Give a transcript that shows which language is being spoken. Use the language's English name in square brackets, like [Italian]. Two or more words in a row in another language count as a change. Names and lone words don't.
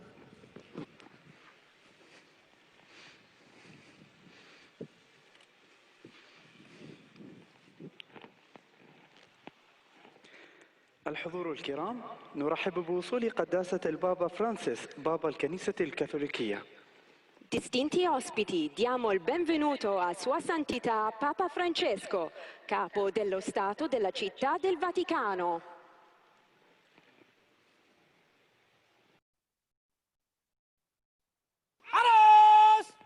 [Arabic] الحضور الكرام، نرحب بوصول قداسة البابا فرانسيس بابا الكنيسة الكاثوليكية. [Italian] Distinti ospiti, diamo il benvenuto a Sua Santità Papa Francesco, capo dello Stato della Città del Vaticano. [Arabic] حرس!